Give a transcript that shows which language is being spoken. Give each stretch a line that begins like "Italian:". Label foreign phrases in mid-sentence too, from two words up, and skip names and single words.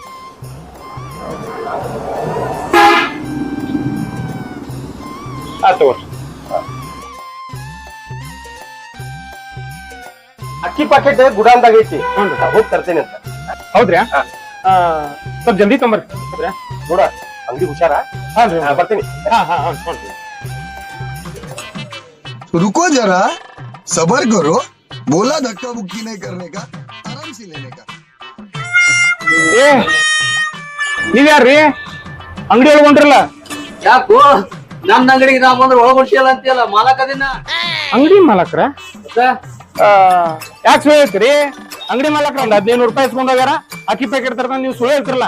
Kannada: ತಗೋರಿ. ಅಕ್ಕಿ ಪ್ಯಾಕೆಟ್ ಗುಡಾನ್ದಾಗ ಐತಿ. ಹ್ಞೂ ಹೋಗಿ ತರ್ತೇನೆ ಅಂತ. ಹೌದ್ರಿ? ಸ್ವಲ್ಪ ಜಲ್ದಿ ತೊಂಬರ್ರಿ. ನೋಡ ಅಂಗಡಿ ಹುಷಾರ. ಹಾಂ ರೀ, ಬರ್ತೀನಿ. ಹ್ಞೂ.
Hindi: रुको जरा सबर करो बोला धक्का मुक्की नहीं करने का आराम से लेने का
Kannada: ಏ ನೀವ್ಯಾರ್ರಿ ಅಂಗಡಿ ಒಳಗ್ ಹೊಂಟ್ರಲ್ಲ? ಯಾಕೋ ನನ್ನ ಅಂಗಡಿಗೆ ನಾ ಬಂದ್ರೆ ಒಳಗೊಡ್ಸಿಯಲ್ಲ ಅಂತೀಯಲ್ಲ, ಮಾಲಕ ದಿನ ಅಂಗಡಿ ಮಾಲಕ್ರ ಯಾಕೆ ಸುಳ್ಳು ಹೇಳ್ತೀರಿ? ಅಂಗಡಿ ಮಾಲಕ್ರ ಒಂದ್ 1500 ರೂಪಾಯಿ ಇಸ್ಕೊಂಡ್ ಹೋಗ್ಯಾರ. ಅಕ್ಕಿ ಪ್ಯಾಕೆಟ್ ತರ್ತಾನ, ನೀವು ಸುಳ್ಳು ಹೇಳ್ತಿರಲ್ಲ.